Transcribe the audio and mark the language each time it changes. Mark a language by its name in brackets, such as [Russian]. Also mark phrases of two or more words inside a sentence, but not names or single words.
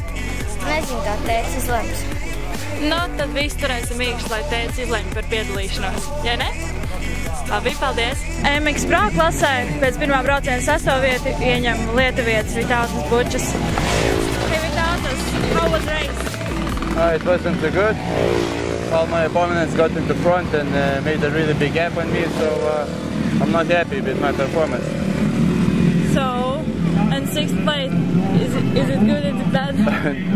[Latvian] Nezinu, kā tētis izlems. Nu, tad visi turēsim īkšķi, lai tētis izlemj par piedalīšanos. Ja ne? Labi, paldies! MX Pro klasē pēc pirmā brauciena 6. vietu ieņem lietuvietis Vytautas Bučas. [English] Hey, Vytautas, how was race? It wasn't too good. All my opponents got in the front and made a really big gap on me, so I'm not happy with my performance. So, and 6th place, is it good, is it bad?